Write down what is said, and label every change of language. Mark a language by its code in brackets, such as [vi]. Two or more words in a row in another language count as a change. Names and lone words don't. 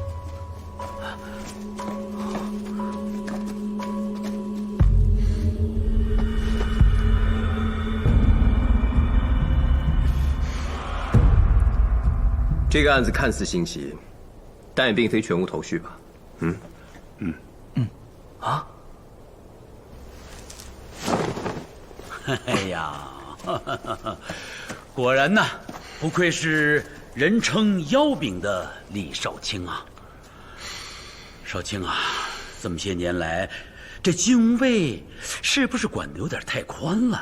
[zh] 這個案子看似新奇，但也並非全無頭緒吧？哎呀，果然吶，不愧是人稱妖柄的李少卿啊！少卿啊，這麼些年來，這京尉是不是管得有點太寬了？